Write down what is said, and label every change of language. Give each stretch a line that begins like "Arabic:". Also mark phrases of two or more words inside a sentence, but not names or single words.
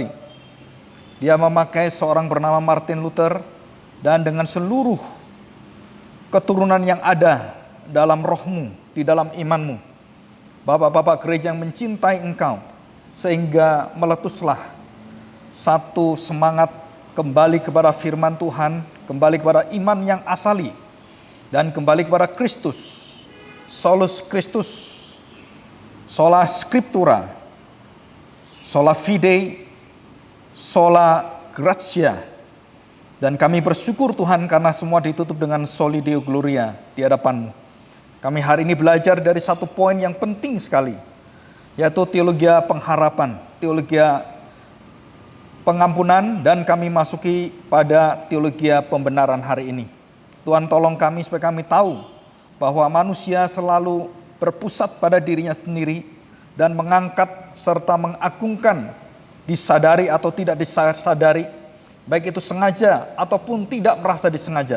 Indonesian: Dia memakai seorang bernama Martin Luther dan dengan seluruh keturunan yang ada dalam rohmu, di dalam imanmu. Bapak-bapak gereja yang mencintai engkau, sehingga meletuslah satu semangat kembali kepada firman Tuhan, kembali kepada iman yang asali, dan kembali kepada Kristus,
Latin: solus Kristus, sola scriptura, sola fide, sola gratia.
Indonesian: Dan kami bersyukur Tuhan karena semua ditutup dengan
Latin: soli deo gloria
Indonesian: di hadapan-Mu. Kami hari ini belajar dari satu poin yang penting sekali, yaitu teologia pengharapan, teologia pengampunan, dan kami masuki pada teologia pembenaran hari ini. Tuhan tolong kami supaya kami tahu bahwa manusia selalu berpusat pada dirinya sendiri dan mengangkat serta mengagungkan, disadari atau tidak disadari, baik itu sengaja ataupun tidak merasa disengaja.